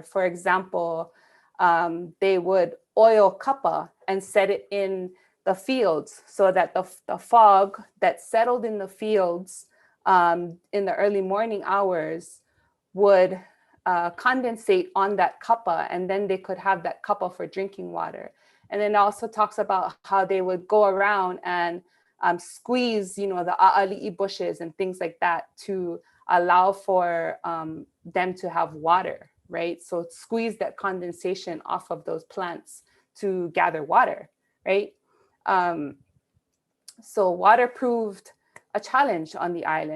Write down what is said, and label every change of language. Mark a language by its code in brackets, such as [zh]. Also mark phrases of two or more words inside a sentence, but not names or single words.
[en] For example, they would oil kapa and set it in the fields so that the fog that settled in the fields in the early morning hours would condensate on that kapa, and then they could have that kapa for drinking water. And then it also talks about how they would go around and squeeze, the ʻaʻaliʻi bushes and things like that to allow for them to have water, right? So squeeze that condensation off of those plants to gather water, right? So water proved a challenge on the island.